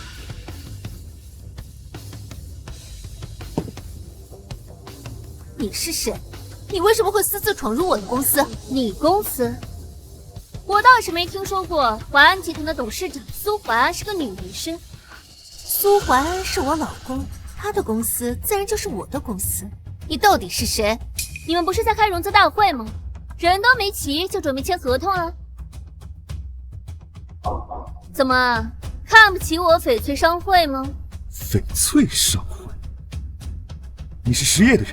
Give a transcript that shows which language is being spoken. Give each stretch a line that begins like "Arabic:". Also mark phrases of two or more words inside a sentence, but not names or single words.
Chinese: 你是誰？你為什麼會私自闖入我的公司？你公司？我倒是沒聽說過淮安集團的董事長蘇淮安是個女人身。蘇淮安是我老公，他的公司自然就是我的公司。你到底是誰？你們不是在開融資大會嗎？人都沒齊就準備簽合同了？怎麼看不起我翡翠商會嗎？翡翠商會？你是實業的人？